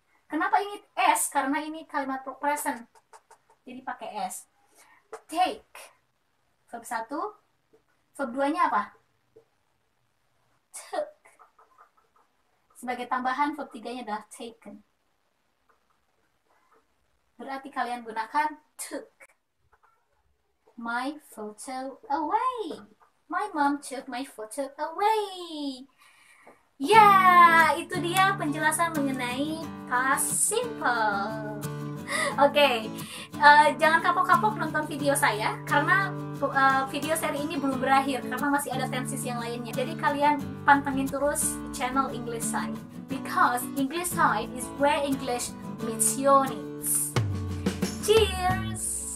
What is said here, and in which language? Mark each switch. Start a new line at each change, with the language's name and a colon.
Indonesian: Kenapa ini S? Karena ini kalimat present. Jadi pakai S. Take. Verb 1. Verb 2-nya apa? Took. Sebagai tambahan verb 3-nya adalah taken. Berarti kalian gunakan
English: took my photo away. My mom took my photo away.
Indonesian: Ya, itu dia penjelasan mengenai past simple. Oke, jangan kapok-kapok nonton video saya karena video seri ini belum berakhir karena masih ada tenses yang lainnya. Jadi kalian pantengin terus channel
English: English Side because English Side is where English meets your needs. Cheers!